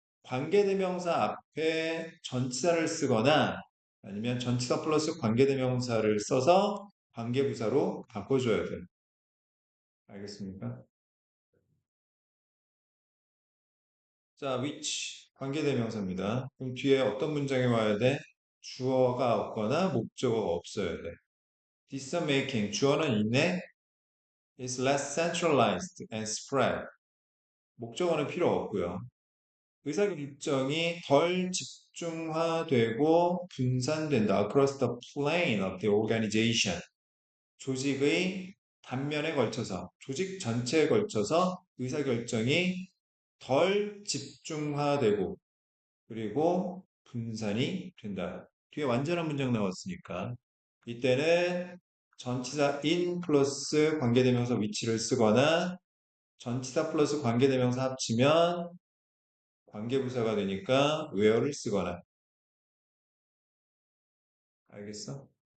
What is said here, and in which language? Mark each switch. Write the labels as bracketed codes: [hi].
[ko] 관계대명사 앞에 전치사를 쓰거나 아니면 전치사 플러스 관계대명사를 써서 관계부사로 바꿔줘야 돼. 알겠습니까? 자, which 관계대명사입니다. 그럼 뒤에 어떤 문장이 와야 돼? 주어가 없거나 목적어가 없어야 돼. [en] Decision making [ko] 주어는 있네. [en] is less centralized and spread. [ko] 목적어는 필요 없고요. 의사결정이 덜 집중화되고 분산된다. [en] across the plane of the organization. [ko] 조직의 단면에 걸쳐서, 조직 전체에 걸쳐서 의사결정이 덜 집중화되고 그리고 분산이 된다. 뒤에 완전한 문장 나왔으니까 이때는 전치사 in 플러스 관계대명사 위치를 쓰거나 전치사 플러스 관계대명사 합치면 관계부사가 되니까 where를 쓰거나 알겠어?